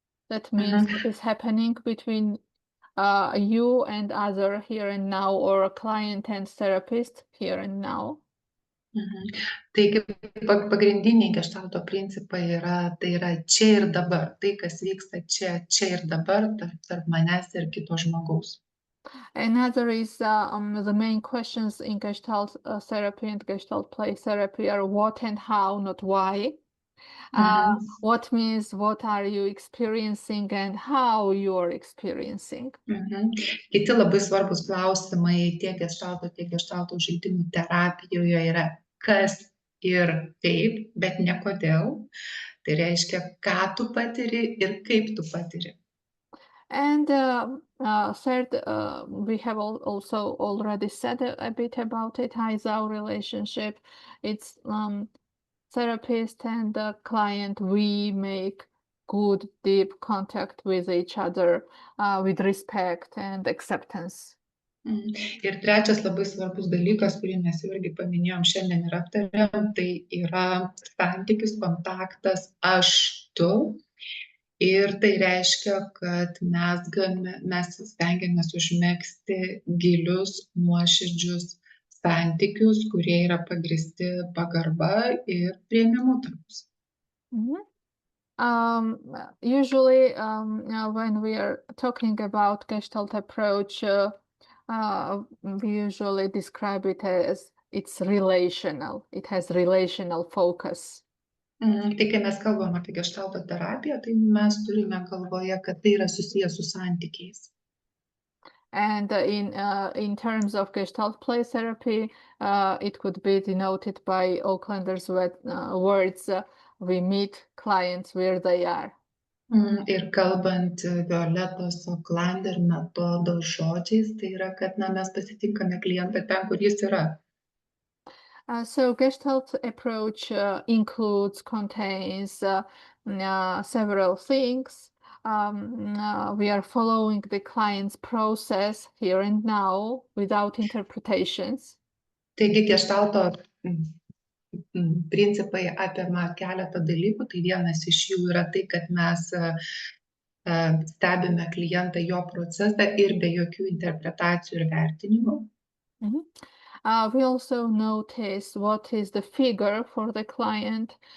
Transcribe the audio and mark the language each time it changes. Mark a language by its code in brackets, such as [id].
[en] That means what is happening between you and other here and now, or a client and therapist here and now. [lt] Taigi pagrindiniai Gestalto principai tai yra čia ir dabar, tai kas vyksta čia ir dabar tarp manęs ir kito žmogaus. [en] Another is the main questions in Gestalt therapy and Gestalt play therapy are what and how, not why. What means what are you experiencing and how you are experiencing. [lt] Kiti labai svarbus klausimai tiek Gestalto žaidimų terapijoje yra kas ir kaip, bet ne kodėl. Tai reiškia, ką tu patiri ir kaip tu patiri. [en] And third, we have also already said a bit about it, how is our relationship. It's therapist and the client, we make good, deep contact with each other with respect and acceptance. [lt] Ir trečias labai svarbus dalykas, kurį mes irgi paminėjom šiandien ir aptarėm, tai yra santykis, kontaktas aš, tu. Ir tai reiškia, kad mes stengiamės užmegzti gilius, nuoširdžius santykius, kurie yra pagristi pagarba ir priėmimu tarpusavy. [en] Usually, when we are talking about Gestalt approach, we usually describe it as it's relational. It has relational focus. [lt] Tai kai mes kalbam apie Gestalto terapiją, tai mes turime galvoje, kad tai yra susijęs su santykiais. [en] And in terms of Gestalt play therapy, it could be denoted by Aucklander's words, we meet clients where they are. [lt] Ir kalbant Violetos Aucklander metodo žodžiais, tai yra, kad mes pasitinkame klientą ten, kur jis yra. [en] So Gestalt approach contains several things. We are following the client's process here and now without interpretations. [lt] Taigi Gestalto principai apima keletą dalykų. Tai vienas iš jų yra tai, kad mes stebime klientą, jo procesą ir be jokių interpretacijų ir vertinimų. [en] We also notice what is the figure for the client.